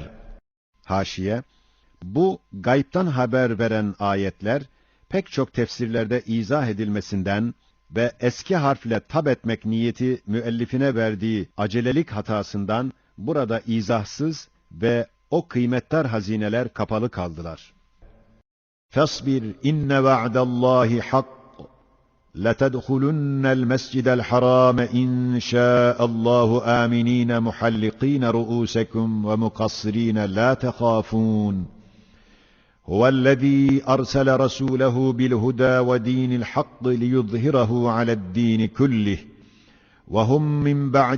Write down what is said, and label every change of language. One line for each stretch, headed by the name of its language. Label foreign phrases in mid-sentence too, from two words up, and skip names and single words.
Turkish: Haşiye, bu gaybtan haber veren ayetler, pek çok tefsirlerde izah edilmesinden ve eski harfle tab etmek niyeti müellifine verdiği acelelik hatasından burada izahsız ve o kıymetdar hazineler kapalı kaldılar.
Arabic: فاصبر إن وعد الله حق. لَتَدْخُلُنَّ الْمَسْجِدَ الْحَرَامَ إِنْ شَاءَ اللّٰهُ آمِنِينَ مُحَلِّقِينَ رُؤُوسَكُمْ وَمُقَصِّرِينَ لَا تَخَافُونَ هُوَ الَّذ۪ي أَرْسَلَ رَسُولَهُ بِالْهُدَى وَدِينِ الْحَقِّ لِيُظْهِرَهُ عَلَى الدِّينِ كُلِّهِ وَهُمْ مِنْ بَعْدِ